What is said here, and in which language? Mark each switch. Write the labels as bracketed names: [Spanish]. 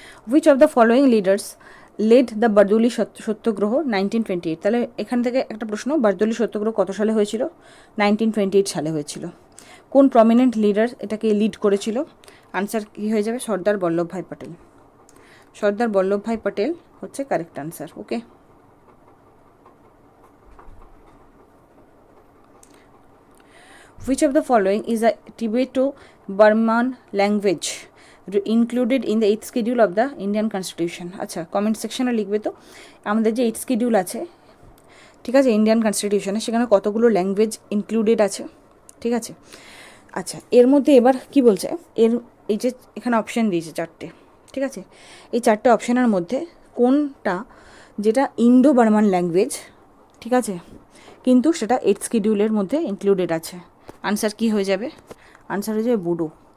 [English] Which of the following leaders led the Bardoli Satyagraha 1928? [Bangla] তাহলে এখান থেকে একটা প্রশ্ন, বারদৌলি সত্যাগ্রহ কত সালে হয়েছিল? 1928 সালে হয়েছিল। কোন প্রমিনেন্ট লিডার এটাকে লিড করেছিল? আনসার কী হয়ে যাবে? সর্দার বল্লভভাই পটেল। সর্দার বল্লভভাই পটেল হচ্ছে correct answer. [English] Okay, which of the following is a Tibeto-Burman language included in the 8th schedule of the Indian Constitution? [Bangla] আচ্ছা, কমেন্ট সেকশনে লিখবে তো আমাদের যে 8th schedule আছে, ঠিক আছে, ইন্ডিয়ান কনস্টিটিউশনে, সেখানে কতগুলো ল্যাঙ্গুয়েজ ইনক্লুডেড আছে। ঠিক আছে, আচ্ছা, এর মধ্যে এবার কি বলছে, এই যে এখানে অপশান দিয়েছে 4টে। ঠিক আছে, এই 4টে অপশানের মধ্যে কোনটা যেটা ইন্ডো বার্মান ল্যাঙ্গুয়েজ, ঠিক আছে, কিন্তু সেটা 8th শিডিউলের মধ্যে ইনক্লুডেড আছে? আনসার কি হয়ে যাবে? আনসার হয়ে যাবে বোডো।